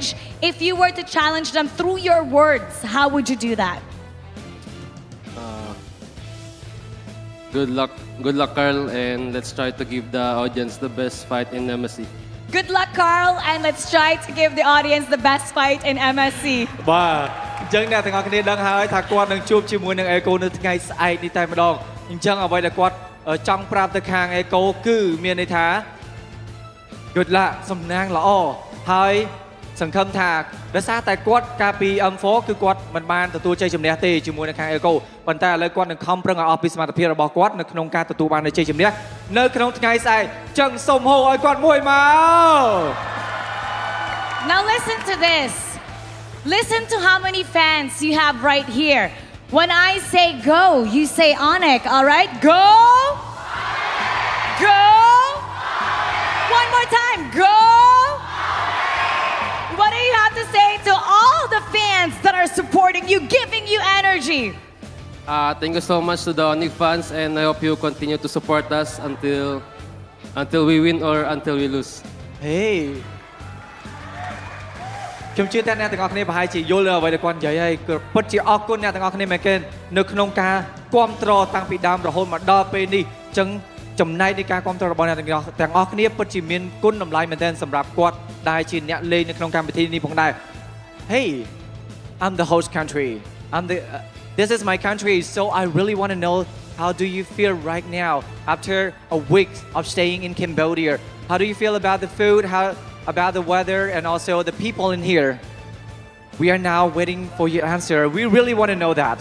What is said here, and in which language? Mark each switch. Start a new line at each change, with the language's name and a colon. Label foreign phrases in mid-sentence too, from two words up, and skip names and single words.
English: If you were to challenge them through your words, how would you do that? Good luck, Carl, and let's try to give the audience the best fight in MSC. Good luck, Carl, and let's try to give the audience the best fight in MSC.
Khmer: បាទអញ្ចឹងអ្នកទាំងអស់គ្នាដឹងហើយថាគាត់នឹងជួបជាមួយនឹង Echo នៅថ្ងៃស្អែកនេះតែម្ដងអញ្ចឹងអ្វីដែលគាត់ចង់ប្រាប់ទៅខាង Echo គឺមានន័យថា
English: Good luck
Khmer: សំណាងល្អហើយសង្ឃឹមថាដោយសារតែគាត់កាលពី M4 គឺគាត់មិនបានទទួលជ័យជំនះទេជាមួយនឹងខាង Echo ប៉ុន្តែឥឡូវគាត់នឹងខំប្រឹងឲ្យអស់ពីសមត្ថភាពរបស់គាត់នៅក្នុងការទទួលបានជ័យជំនះនៅក្នុងថ្ងៃស្អែកអញ្ចឹងសូមហៅឲ្យគាត់មួយមក
English: Now listen to this. Listen to how many fans you have right here. When I say go, you say ONIC, all right? Go! Go! One more time, go! fans that are supporting you, giving you energy. Thank you so much to the ONIC fans, and I hope you continue to support us until we win or until we lose.
Khmer: Hey ខ្ញុំជឿថាអ្នកទាំងអស់គ្នាប្រហែលជាយល់អ្វីដែលគាត់និយាយហើយគឺពិតជាអរគុណអ្នកទាំងអស់គ្នាមែនទែននៅក្នុងការគ្រប់គ្រ ងតាំងពីដើមរហូតមកដល់ពេលនេះអញ្ចឹងចំណែកនៃការគ្រប់គ្រងរបស់អ្នកទាំងអស់គ្នាពិតជាមានគុណតម្លៃមែនទែនសម្រាប់គាត់ដែលជាអ្នកលេងនៅក្នុងកម្មវិធីនេះផងដែរ
English: Hey I'm the host country this is my country so I really want to know how do you feel right now after a week of staying in Cambodia how do you feel about the food about the weather and also the people in here. We are now waiting for your answer. We really want to know that.